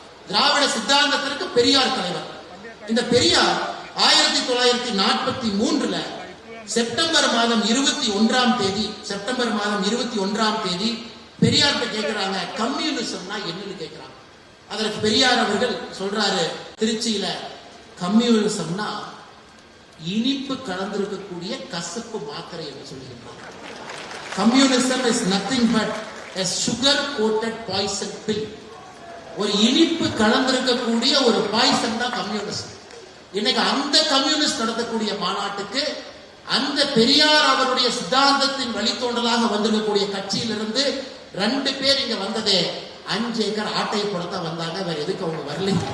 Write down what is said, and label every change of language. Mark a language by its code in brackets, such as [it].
[ta] திராவிட சித்தாந்தத்திற்கு பெரியார் தலைவர். இந்த பெரியார் 1943 செப்டம்பர் மாதம் 21 பெரியார்கிட்ட கேட்கிறாங்க, கம்யூனிசம்னா என்னன்னு கேட்கிறாங்க. அதற்கு பெரியார் அவர்கள் சொல்றாரு, திருச்சியில கம்யூனிசம்னா இனிப்பு கலந்திருக்கக்கூடிய கசப்பு மாத்திரை என்று சொல்லுகின்றார். [en] Communism is nothing but a sugar coated poison pill. [ta] ஒரு இனிப்பு கலந்திருக்கக்கூடிய ஒரு பாய்சன் தான் கம்யூனிஸ்ட். இன்னைக்கு அந்த கம்யூனிஸ்ட் நடத்தக்கூடிய மாநாட்டுக்கு அந்த பெரியார் அவருடைய சித்தாந்தத்தின் வழித்தோன்றலாக வந்திருக்கக்கூடிய கட்சியிலிருந்து 2 பேர் இங்க வந்ததே 5 ஏக்கர் ஆட்டை போடத்தான் வந்தாங்க. வேற எதுக்கு அவங்க வரல?